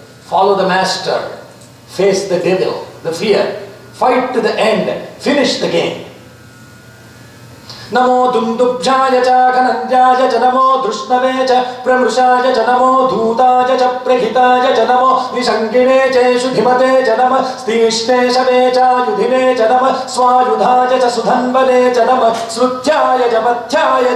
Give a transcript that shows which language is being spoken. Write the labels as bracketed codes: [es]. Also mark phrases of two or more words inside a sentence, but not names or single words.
[en] Follow the master. Face the devil, the fear. Fight to the end. Finish the game. [sa] Namo Dundubjaya cha Kanandjaya cha Namo Drushnave cha Pramrushaya cha Namo Dhutaya cha Prahitaya cha Namo Nishangine cha Shudhimate cha Namo Stishne Shave cha Yudhine cha Namo Swayudhaya cha Sudhanvane cha Namo Srutyaya cha Pathyaya